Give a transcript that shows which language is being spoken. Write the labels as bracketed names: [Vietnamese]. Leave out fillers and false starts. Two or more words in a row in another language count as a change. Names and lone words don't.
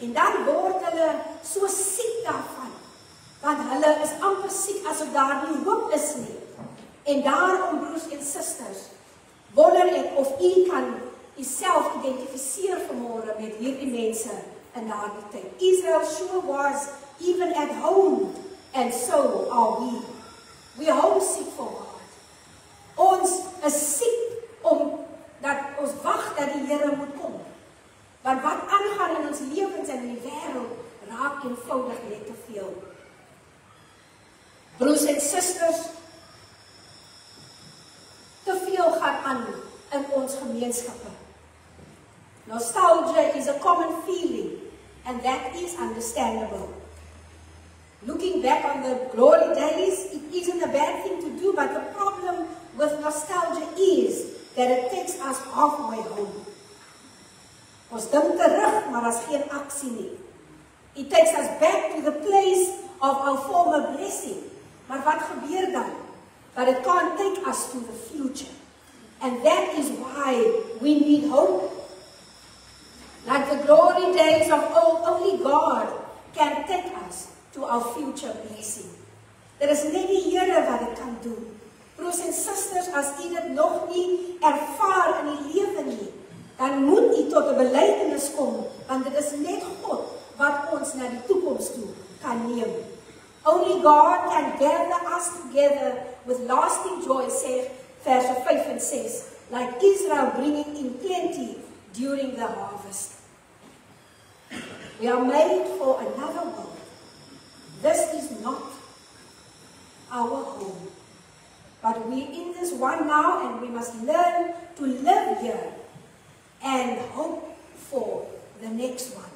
[Afrikaans] En dan word hulle so siek daarvan, want hulle is amper siek asof daar nie hoop is nie. En daarom, broers en susters, wonder ek of u kan uself identifiseer vanmôre met hierdie mense in daardie tyd. [English] Israel sure was even at home, and so are we. We are homesick for God. [Afrikaans] Ons is siek dat ons wag dat die Here moet kom. Want wat aangaan in ons lewens en in die wêreld raak eenvoudig net te veel. Broers en susters, te veel gaan aan in ons gemeenskappe. [English] Nostalgia is a common feeling, and that is understandable. Looking back on the glory days, it isn't a bad thing to do, but the problem with nostalgia is that it takes us halfway home. [Afrikaans] Ons dink terug, maar as geen aksie nie. [English] It takes us back to the place of our former blessing. [Afrikaans] Maar wat gebeur dan? [English] But it can't take us to the future. And that is why we need hope. Like the glory days of old, only God can take us to our future blessing. [Afrikaans] Daar is net die Here wat dit kan doen. Broers en susters, as u dit nog nie ervaar in die lewe nie, dan moet u tot 'n belydenis kom, want dit is net God wat ons na die toekoms toe kan neem. [English] Only God can gather us together with lasting joy, [Afrikaans] sê verse 5 en 6, [English] like Israel bringing in plenty during the harvest. We are made for another world. This is not our home. But we're in this one now, and we must learn to live here and hope for the next one.